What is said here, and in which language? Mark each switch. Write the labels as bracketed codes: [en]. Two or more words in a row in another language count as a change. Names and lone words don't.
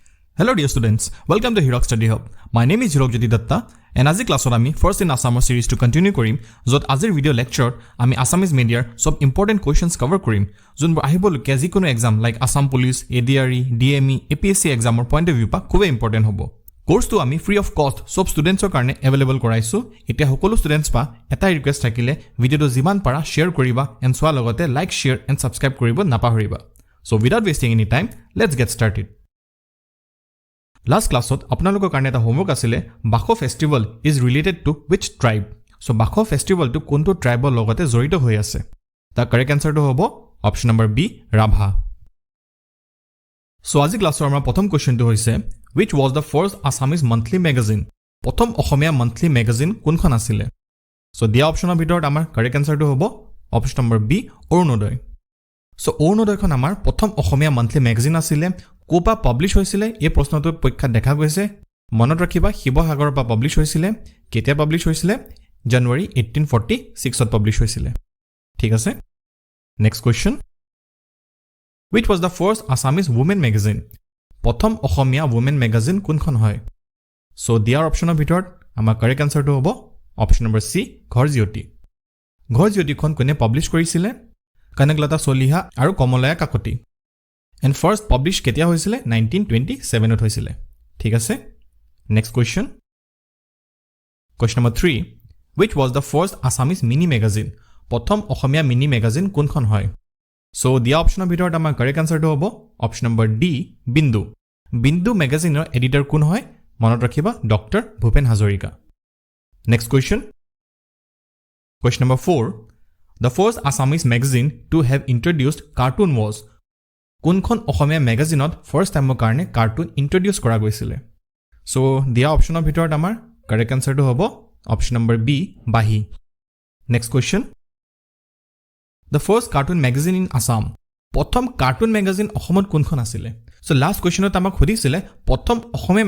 [en] Hello dear students, welcome to Hirok Study Hub. My name is Hirok Jyoti Datta and [as] আজি ক্লাছত আমি [en] first in Assam series to continue [as] কৰিম যত আজিৰ ভিডিও লেকচাৰ আমি Assamese Media সব [en] important questions cover [as] কৰিম যোনবোৰ আহিবলগীয়া যিকোনো [en] exam like Assam Police, [as] ADRE, DME, [en] APSC examৰ point of view [as] পা খুব important হ'ব। কোৰ্সটো আমি [en] free of cost [as] সব [en] স্টুডেন্টছৰ [as] কাৰণে available কৰাইছো। এতিয়া সকলো স্টুডেন্টছ পা এটা ৰিকুৱেষ্ট থাকিলে ভিডিওটো যিমান পাৰা শেয়াৰ কৰিবা and সোৱা লগতে লাইক শেয়াৰ [en] and subscribe [as] কৰিব নাপাহৰিবা। [en] So without wasting any time, let's get started. [as] Last classot আপোনালোকৰ কাৰণে এটা homework আছিলে [en] Bakho festival is related to which tribe? [as] So Bakho festival to কোনটো ট্ৰাইবৰ লগতে জড়িত হৈ আছে? [en] The correct answer to [as] হ'ব [en] option number B Rabha. [as] So আজি ক্লাছৰ আমাৰ প্ৰথম কোৱেশ্চনটো হৈছে [en] which was the first Assamese monthly magazine? [as] প্ৰথম অসমীয়া [en] monthly magazine [as] কোনখন আছিল? So দিয়া অপচনৰ ভিতৰত আমাৰ [en] correct answer to [as] হ'ব [en] option number B [as] অৰুণোদয়. So অৰুণোদয়খন আমাৰ প্ৰথম অসমীয়া [en] monthly magazine [as] আছিল কোপা পাবলিশ হৈছিল এই প্ৰশ্নটো পৰীক্ষা দেখা গৈছে মনত ৰাখিবা শিৱসাগৰৰ পৰা পাবলিশ হৈছিল কেতিয়া পাবলিশ হৈছিল জানুৱাৰী 1846 ত পাবলিশ হৈছিল ঠিক আছে [en] next question which was the first Assamese women magazine [as] প্ৰথম অসমীয়া [en] women magazine [as] কোনখন হয় সো দিয়াৰ অপচনৰ ভিতৰত আমাৰ [en] correct answerটো [as] হ'ব [en] option number C [as] ঘৰজিয়তিখন কোনে পাবলিশ কৰিছিল কনকলতা চলিহা আৰু কমলায়া কাকতি [en] And first published [as] কেতিয়া হৈছিল 1927 ত হৈছিল ঠিক আছে [en] next question number 3 which was the first Assamese mini magazine [as] প্ৰথম অসমীয়া [en] mini magazine [as] কোনখন হয় so দিয়া অপচনৰ ভিতৰত আমাৰ [en] correct answerটো [as] হ'ব [en] option number D [as] বিন্দু ম্যাগাজিনৰ এডিটৰ কোন হয় মনত ৰাখিবা ডক্টৰ ভূপেন হাজৰিকা [en] next question number 4 the first Assamese magazine to have introduced cartoon was [as] কোনখন অসমীয়া ম্যাগাজিনত [en] first timeৰ [as] কাৰণে [en] cartoon introduce [as] কৰা গৈছিল সো দিয়া অপচনৰ ভিতৰত আমাৰ [en] correct answerটো [as] হ'ব [en] option number B [as] বাহি [en] next question the first cartoon magazine in Assam [as] প্ৰথম [en] cartoon magazine [as] অসমত কোনখন আছিল সো [en] last questionত [as] আমাক সুধিছিলে প্ৰথম অসমীয়া